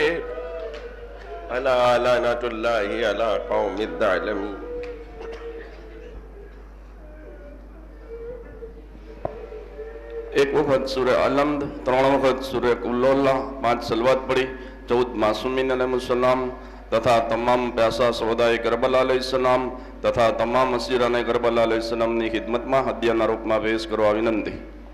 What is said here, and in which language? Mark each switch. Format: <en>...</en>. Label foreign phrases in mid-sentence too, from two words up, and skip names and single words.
<ar>الا لعنت اللہ علی قوم الظالمین۔</ar> <ur>ایک وقت سورہ علمد، 3 وقت سورہ قل اللہ، 5 صلوات پڑھی، 14 معصومین علیہ السلام</ur> <gu>تથા તમામ પ્યાસા સહોદાએ કરબલા</gu> <ar>علیہ السلام</ar> <gu>તથા તમામ અસીરાને કરબલા</gu> <ar>علیہ السلام</ar> <gu>ની ખિદમતમાં હદિયાના રૂપમાં પેશ કરવા વિનંતી।</gu>